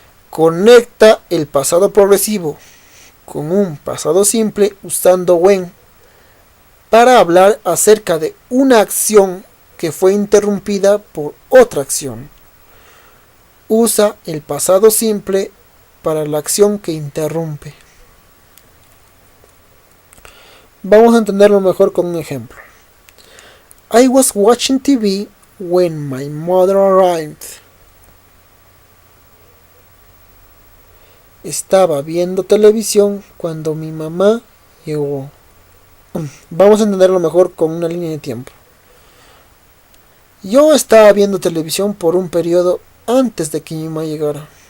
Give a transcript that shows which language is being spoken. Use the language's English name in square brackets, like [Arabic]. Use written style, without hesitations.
[Spanish] Conecta el pasado progresivo con un pasado simple usando when para hablar acerca de una acción que fue interrumpida por otra acción. Usa el pasado simple para la acción que interrumpe. Vamos a entenderlo mejor con un ejemplo. [English] I was watching TV when my mother arrived. [Spanish] Estaba viendo televisión cuando mi mamá llegó. Vamos a entenderlo mejor con una línea de tiempo. Yo estaba viendo televisión por un periodo antes de que mi mamá llegara.